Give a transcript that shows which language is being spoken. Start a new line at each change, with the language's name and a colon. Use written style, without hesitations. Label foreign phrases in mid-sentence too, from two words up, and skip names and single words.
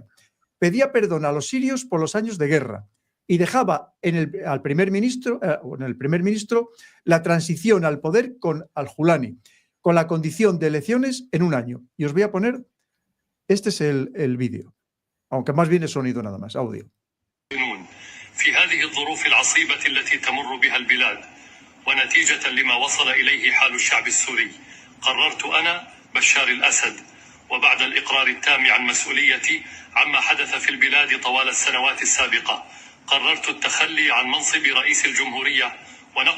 Spanish: Pedía perdón a los sirios por los años de guerra y dejaba en el primer ministro la transición al poder con al-Julani, con la condición de elecciones en un año. Y os voy a poner, este es el vídeo, aunque más bien es sonido nada más, audio.
Arabic: في هذه الظروف العصيبة التي تمر بها البلاد ونتيجة لما وصل إليه حال الشعب السوري قررت أنا بشار الأسد وبعد الإقرار التام عن مسؤوليتي عما حدث في البلاد طوال السنوات السابقة قررت التخلي عن منصب رئيس الجمهورية ونقل